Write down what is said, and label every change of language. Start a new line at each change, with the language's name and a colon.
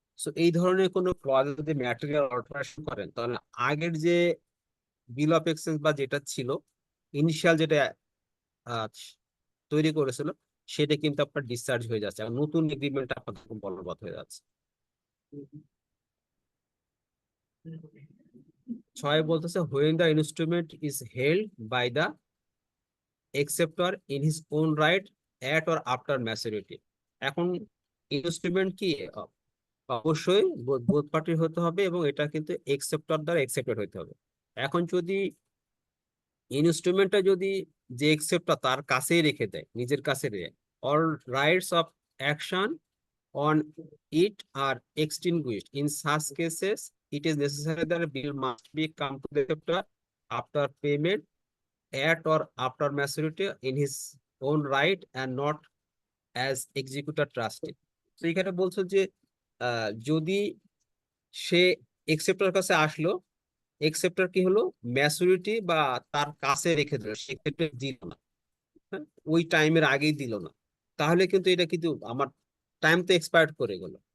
Bangla: So এই ধরনের কোনো ক্লজে যদি ম্যাটেরিয়াল অল্টারেশন করেন, তাহলে আগের যে বিল অফ এক্সচেঞ্জ বা যেটা ছিল ইনিশিয়াল যেটা আহ, তৈরি করেছিল, সেটা কিন্তু আপনার ডিসচার্জ হয়ে যাচ্ছে, আর নতুন এগ্রিমেন্ট আপনার তখন বলবৎ হয়ে যাচ্ছে।
English: 6
Bangla: বলতেছে
English: when the instrument is held by the acceptor in his own right at or after maturity।
Bangla: এখন ইনস্ট্রুমেন্ট কি অবশ্যই বোথ পার্টির হতে হবে, এবং এটা কিন্তু একসেপ্টর দ্বারা একসেপ্টেড হতে হবে। এখন যদি ইনস্ট্রুমেন্টটা যদি যে একসেপ্টর তার কাছেই রেখে দেয়, নিজের কাছে রেখে,
English: All rights of action on it are extinguished, in such cases it is necessary that a bill must be come to the acceptor after payment at or after maturity in his own right and not as executor trustee।
Bangla: তো এখানে বলছো যে যদি সে একসেপ্টর কাছে আসলো, একসেপ্টর কি হলো, maturity বা তার কাছে রেখে দিল, সেক্ষেত্রে দিল না, হ্যাঁ, ওই টাইমের আগেই দিল না, তাহলে কিন্তু এটা কিন্তু আমার টাইম তো এক্সপায়ার্ড করে গেল।